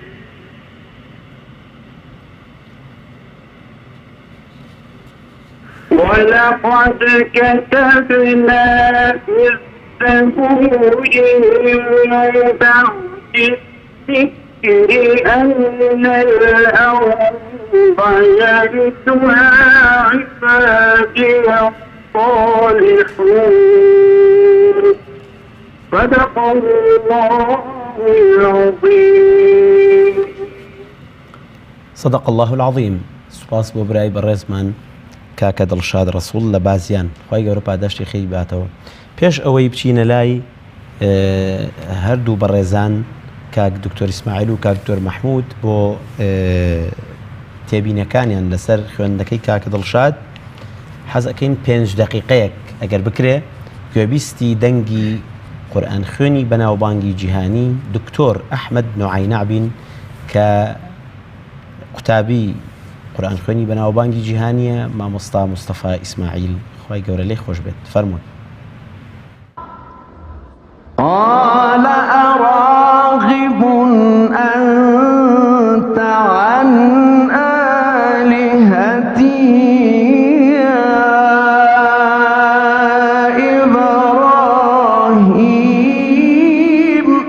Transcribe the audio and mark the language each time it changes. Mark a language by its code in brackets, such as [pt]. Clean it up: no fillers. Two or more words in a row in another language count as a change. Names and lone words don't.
[ar] ولقد كتبنا في الزبور من بعد الذكر أن الأرض يرثها عبادي الصالحون. صدق الله العظيم. صدق الله العظيم. [ckb] سپاس بۆ برای بەڕێزمان کاکە دڵشاد ڕەسوڵ لە بازیان خی گەورە پاداشتی خێی باتەوە. پێش ئەوەی بچینە لای هەردوو بەڕێزان کاک دکتۆر ئیسماعیل و کاک دکتۆر مەحموود بۆ تێبینەکانیان لەسەر خوێندنەکەی کاکە دڵشاد حەز ئەکەین 5 دقیقەیەک ئەگەر بکرێ گوێبیستی دەنگی قورئان خوێنی بەناوبانگی جیهانی دکتۆر ئەحمەد نوعەینە بین کە قوتابی قورئان خوێنی بەناوبانگی جیهانیە مامۆستا مستەفا ئیسماعیل خی گەورە لێی خۆش بێت. فەرمووی. [ar] قال أراغب أنت عن آلهتي يا إبراهيم